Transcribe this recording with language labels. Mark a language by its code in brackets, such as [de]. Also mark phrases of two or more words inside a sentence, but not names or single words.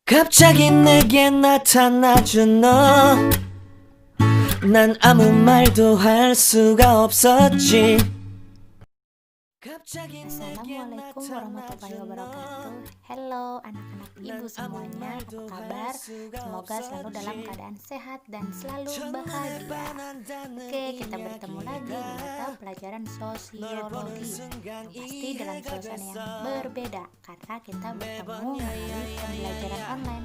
[ko] 갑자기 내게 나타나준 너, 난 아무 말도 할 수가 없었지. [ar] السلام عليكم ورحمة الله وبركاته. [id] Hello anak-anak ibu semuanya, apa kabar? Semoga selalu dalam keadaan sehat dan selalu bahagia. Oke, kita bertemu lagi di mata pelajaran sosiologi, yang pasti dalam suasana yang berbeda karena kita bertemu melalui pembelajaran online.